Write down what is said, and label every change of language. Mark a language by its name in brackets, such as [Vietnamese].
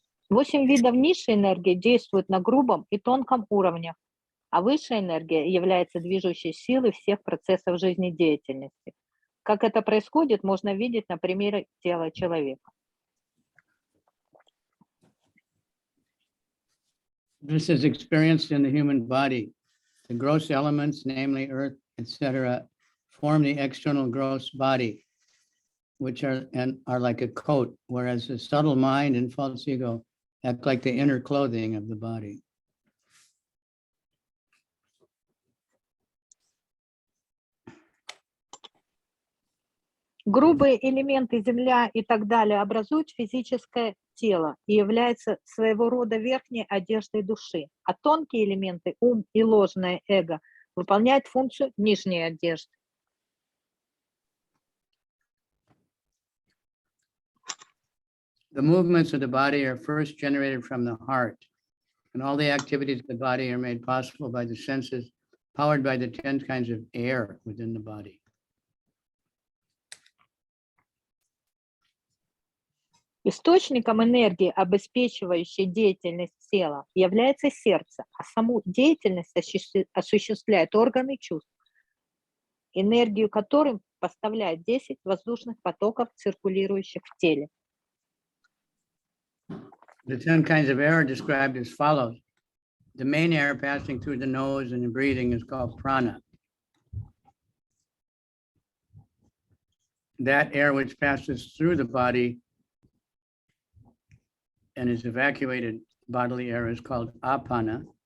[Russian] 8 видов низшей энергии действуют на грубом и тонком уровнях, а высшая энергия является движущей силой всех процессов жизнедеятельности. Как это происходит, можно видеть на примере тела человека. [English] This is experienced in the human body. The gross elements, namely earth, etc., form the external gross body, which are like a coat, whereas the subtle mind and false ego act like the inner clothing of the body. [Russian] Грубые элементы, земля и так далее образуют физическое тело и являются своего рода верхней одеждой души, а тонкие элементы, ум и ложное эго, выполняют функцию нижней одежды. [English] The movements of the body are first generated from the heart, and all the activities of the body are made possible by the senses, powered by the 10 kinds of air within the body. [Russian] Источником энергии, обеспечивающей деятельность тела, является сердце, а саму деятельность осуществляют органы чувств, энергию которым поставляет 10 воздушных потоков, циркулирующих в теле. [English] The 10 kinds of air are described as follows. The main air passing through the nose and the breathing is called prana. That air which passes through the body and is evacuated bodily air is called apana.